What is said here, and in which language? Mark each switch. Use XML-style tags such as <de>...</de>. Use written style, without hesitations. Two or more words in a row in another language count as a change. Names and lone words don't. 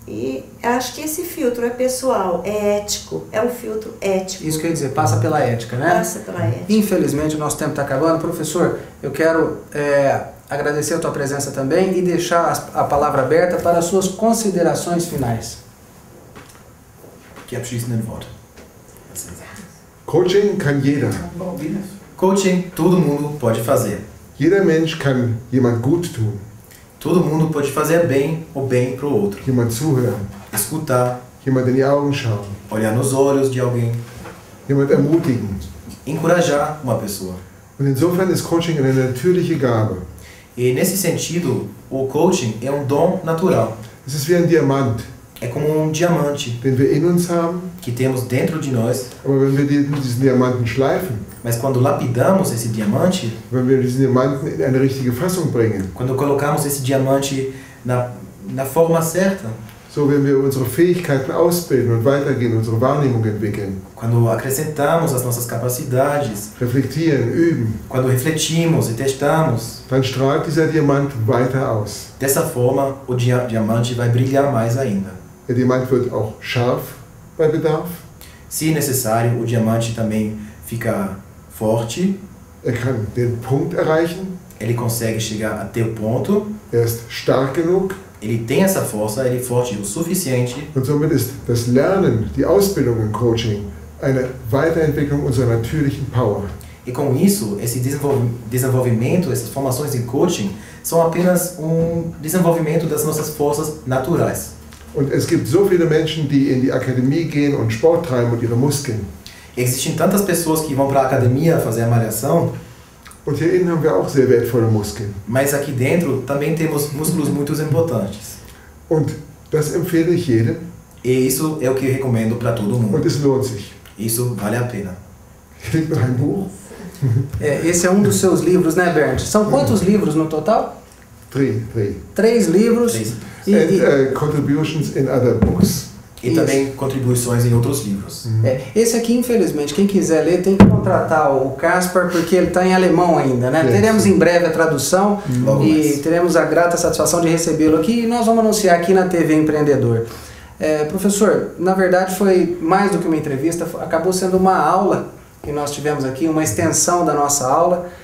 <pt>E acho que esse filtro é pessoal, é ético, é um filtro ético. Isso quer dizer, passa pela ética, né? Passa pela ética. Infelizmente o nosso tempo está acabando. Professor, eu quero agradecer a tua presença também e deixar a palavra aberta para as suas considerações finais.</pt> <de>Die abschließenden Worte. Coaching kann jeder.</de> <pt>Coaching, todo mundo pode fazer.</pt> <de>Jeder Mensch kann jemand gut tun,</de> <pt>Todo mundo pode fazer bem o bem para o outro.</pt> <de>jemand zuhören,</de> <pt>Escutar,</pt> <de>jemand in die Augen schauen,</de> <pt>olhar nos olhos de alguém,</pt> <de>jemand ermutigen.</de> <pt>encorajar uma pessoa.</pt> <de>Und insofern ist Coaching eine natürliche Gabe.</de> <pt>E nesse sentido, o coaching é um dom natural.</pt> <de>Es ist wie ein Diamant,</de> <pt>É como um diamante</pt> <de>den wir in uns haben,</de> <pt>que temos dentro de nós,</pt> <de>aber wenn wir diesen Diamanten schleifen,</de> <pt>mas quando lapidamos esse diamante,</pt> <de>wenn wir diesen Diamanten in eine richtige Fassung bringen,</de> <pt>quando colocamos esse diamante na forma certa,</pt> <de>so wenn wir unsere Fähigkeiten ausbilden und weitergehen, unsere Wahrnehmung entwickeln,</de> <pt>quando acrescentamos as nossas capacidades,</pt> <de>reflektieren, üben,</de> <pt>quando refletimos e testamos,</pt> <de>dann strahlt dieser Diamant weiter aus.</de> <pt>dessa forma o diamante vai brilhar mais ainda.</pt> <de>Der Diamant wird auch scharf bei Bedarf,</de> <pt>Se necessário, o diamante também fica forte,</pt> <de>kann den Punkt erreichen,</de> <pt>ele consegue chegar até o ponto,</pt> <de>ist stark genug</de> <pt>ele tem essa força, ele é forte o suficiente,</pt> <de>und somit ist das Lernen, die Ausbildung im Coaching eine Weiterentwicklung unserer natürlichen Power.</de> <pt>e com isso, esse desenvolvimento, essas formações em coaching, são apenas um desenvolvimento das nossas forças naturais.</pt> <de>Und es gibt so viele Menschen, die in die Akademie gehen und Sport treiben und ihre Muskeln.</de> <pt>Existem tantas pessoas que vão para a academia fazer a malhação,</pt> <de>Und hier innen haben wir auch sehr wertvolle Muskeln.</de> <pt>mas aqui dentro também temos músculos muito importantes.</pt> <de>Und das empfehle ich jedem</de> <pt>E isso é o que eu recomendo para todo</pt> <de>und</de> <pt>mundo.</pt> <de>es lohnt sich.</de> <pt>Isso vale a pena.</pt> <de>Hier liegt noch ein Buch.</de> <pt>Esse é um dos seus livros, né, Bernd? São quantos livros no total? 3. 3 livros. Três.</pt> <en>And contributions in other books.</en> <pt>E também contribuições em outros livros. Esse aqui, infelizmente, quem quiser ler tem que contratar o Caspar, porque ele está em alemão ainda, né? Teremos em breve a tradução Logo e mais. teremos a grata satisfação de recebê-lo aqui e nós vamos anunciar aqui na TV Empreendedor. Professor, na verdade foi mais do que uma entrevista, acabou sendo uma aula que nós tivemos aqui, uma extensão da nossa aula.</pt>